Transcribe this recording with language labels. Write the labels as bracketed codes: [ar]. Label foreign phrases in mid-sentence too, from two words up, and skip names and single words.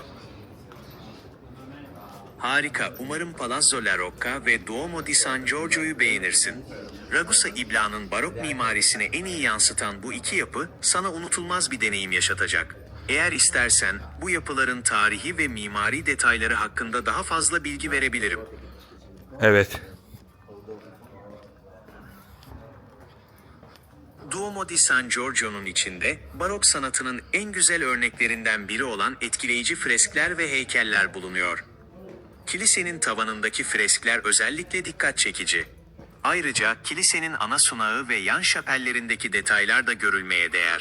[tr] Harika, umarım Palazzo La Rocca ve Duomo di San Giorgio'yu beğenirsin. Ragusa İbla'nın barok mimarisini en iyi yansıtan bu iki yapı sana unutulmaz bir deneyim yaşatacak. Eğer istersen bu yapıların tarihi ve mimari detayları hakkında daha fazla bilgi verebilirim. Evet. Duomo di San Giorgio'nun içinde barok sanatının en güzel örneklerinden biri olan etkileyici freskler ve heykeller bulunuyor. Kilisenin tavanındaki freskler özellikle dikkat çekici. Ayrıca kilisenin ana sunağı ve yan şapellerindeki detaylar da görülmeye değer.